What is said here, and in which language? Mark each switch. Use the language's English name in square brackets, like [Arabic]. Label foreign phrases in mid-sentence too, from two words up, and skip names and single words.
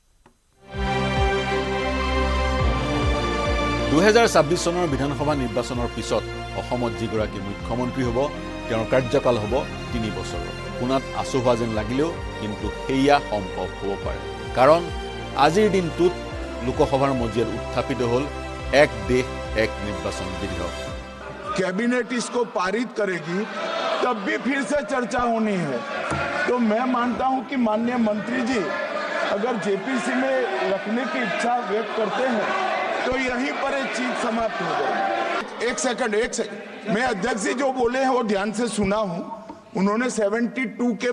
[Assamese] 2026 চনৰ বিধানসভা নিৰ্বাচনৰ পিছত অসমত যিগৰাকী মুখ্যমন্ত্ৰী হ'ব তেওঁৰ কাৰ্যকাল হ'ব 3 বছৰ কোনাত আচু হোৱা যেন লাগিলেও কিন্তু সেয়া সম্ভৱ হ'ব পাৰে কাৰণ আজিৰ দিনটোত লোকসভাৰ মজিয়াত উত্থাপিত হ'ল এক দেশ এক নিৰ্বাচন বিধেয়ক [Hindi] कैबिनेट इसको पारित करेगी तब भी फिर से चर्चा होनी है तो मैं मानता हूं कि माननीय मंत्री जी अगर जेपीसी में रखने की इच्छा व्यक्त करते हैं तो यहीं पर एक चीज समाप्त हो जाएगी एक सेकंड मैं अध्यक्ष जी जो बोले हैं वो ध्यान से सुना हूं उन्होंने 72 के